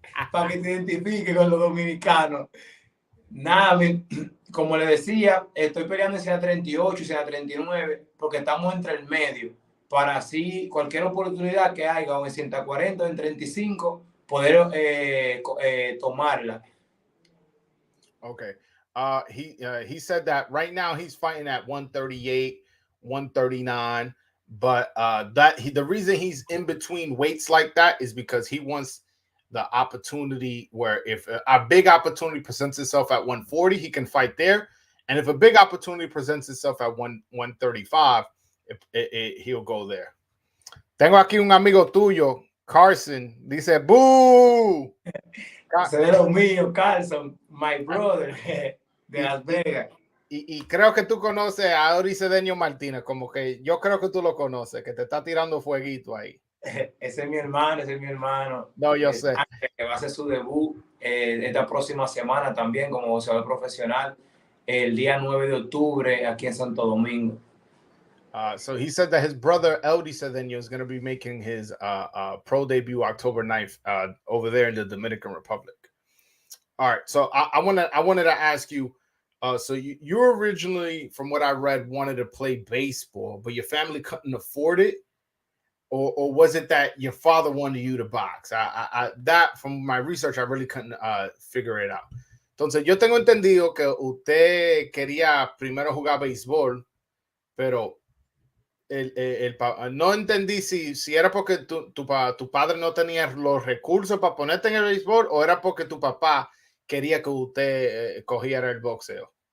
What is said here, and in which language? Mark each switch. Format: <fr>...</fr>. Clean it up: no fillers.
<es>Para que te identifique con los dominicanos. Nada, como le decía, estoy peleando en 138 y 139 porque estamos entre el medio. Para así, cualquier oportunidad que haya, o en 140 o en 35, poder tomarla.</es> <en>Okay. He said that right now he's fighting at 138, 139, But the reason he's in between weights like that is because he wants the opportunity where if a big opportunity presents itself at 140, he can fight there. And if a big opportunity presents itself at 135, he'll go there.</en> <es>Tengo aquí un amigo tuyo, Carson. Dice, ¡boo! Ese de los míos, Carson,</es> <en>my brother,</en> <es>de Las Vegas. Y creo que tú conoces a Hendri Cedeño Martinez, como que yo creo que tú lo conoces, que te está tirando fueguito ahí. Ese es mi hermano, ese es mi hermano. No, yo sé. Que va a hacer su debut esta próxima semana también como boxeador profesional, el día 9 de octubre aquí en Santo Domingo.</es> <en>So he said that his brother Hendri Cedeño is going to be making his pro debut October 9th over there in the Dominican Republic. All right, so I wanted to ask you, so you originally, from what I read, wanted to play baseball, but your family couldn't afford it, or was it that your father wanted you to box? That from my research, I really couldn't figure it out.</en> <es>Entonces, yo tengo entendido que usted quería primero jugar béisbol, pero no entendí si era porque tu padre no tenía los recursos para ponerte en el béisbol o era porque tu papá quería que usted cogiera el boxeo.</es>